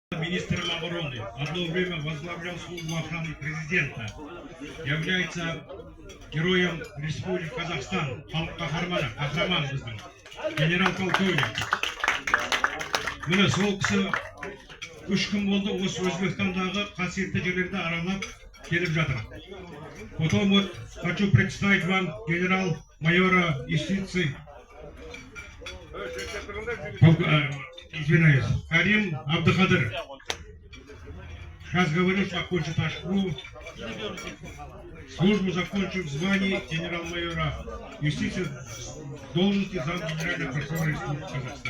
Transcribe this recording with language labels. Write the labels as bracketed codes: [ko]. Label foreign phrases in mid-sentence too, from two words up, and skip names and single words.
[ru] министром обороны, одно время возглавлял службу охраны президента, является героем Республики Казахстан, [kk] Кахарман біздің, генерал-полковник. Міне сол кісі 3 күн болды осы Өзбекстандағы қасиетті жерлерді аралап келіп жатыр. [ru] Потом вот хочу представить вам генерал-майора юстиции, извиняюсь, Карим Абдухадыр. Сейчас говорю, что окончит школу, службу закончил в звании генерал-майора юстиции, должности замгенерального прокурора Республики Казахстан.